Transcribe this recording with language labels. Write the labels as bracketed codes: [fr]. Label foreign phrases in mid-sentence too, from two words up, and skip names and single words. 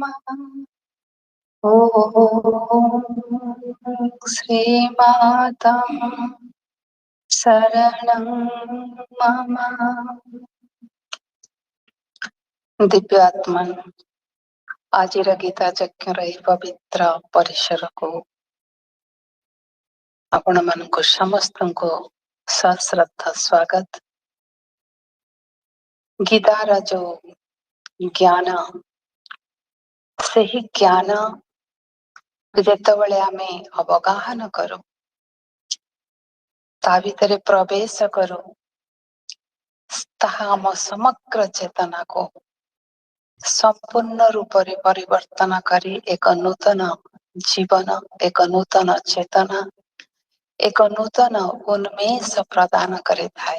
[sa] ॐ श्रीमाता शरणं मम। [or] ଦିବ୍ୟାତ୍ମନ ଆଜିର ଗୀତା ଯଜ୍ଞର ଏହି ପବିତ୍ର ପରିସରକୁ ଆପଣମାନଙ୍କୁ ସମସ୍ତଙ୍କୁ ସଶ୍ରଦ୍ଧ ସ୍ୱାଗତ। ଗୀତାର ଯୋଉ ଜ୍ଞାନ, ସେହି ଜ୍ଞାନ ଯେତେବେଳେ ଆମେ ଅବଗାହନ କରୁ, ତା ଭିତରେ ପ୍ରବେଶ କରୁ, ତାହା ଆମ ସମଗ୍ର ଚେତନାକୁ ସମ୍ପୂର୍ଣ୍ଣ ରୂପରେ ପରିବର୍ତ୍ତନ କରି ଏକ ନୂତନ ଜୀବନ, ଏକ ନୂତନ ଚେତନା, ଏକ ନୂତନ ଉନ୍ମେଷ ପ୍ରଦାନ କରିଥାଏ।